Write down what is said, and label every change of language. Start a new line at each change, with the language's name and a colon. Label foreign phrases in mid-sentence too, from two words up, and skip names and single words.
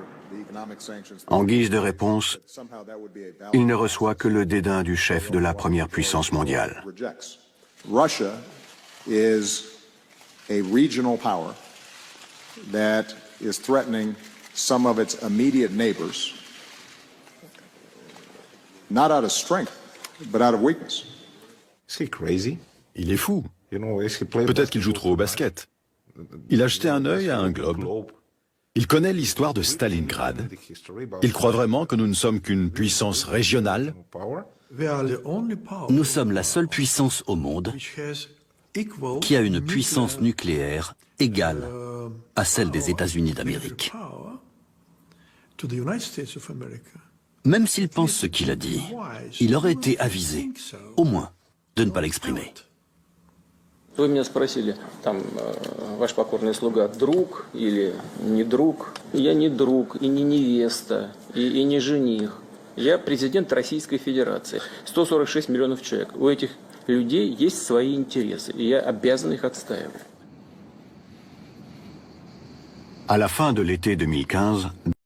French: En guise de réponse, il ne reçoit que le dédain du chef de la première puissance mondiale.
English: Russia is a regional power that is threatening some of its immediate neighbors, not out of strength, but out of weakness.
French: Il est fou. Peut-être qu'il joue trop au basket. Il a jeté un œil à un globe. Il connaît l'histoire de Stalingrad. Il croit vraiment que nous ne sommes qu'une puissance régionale. Nous sommes la seule puissance au monde qui a une puissance nucléaire égale à celle des États-Unis d'Amérique. Même s'il pense ce qu'il a dit, il aurait été avisé, au moins, de ne pas l'exprimer.
Russian: Вы меня спросили, там, ваш покорный слуга, друг или не друг? Я не друг, и не невеста, и не жених. Я президент Российской Федерации. 146 миллионов человек. У этих людей есть свои интересы, и я обязан их отстаивать.
French: À la fin de l'été 2015,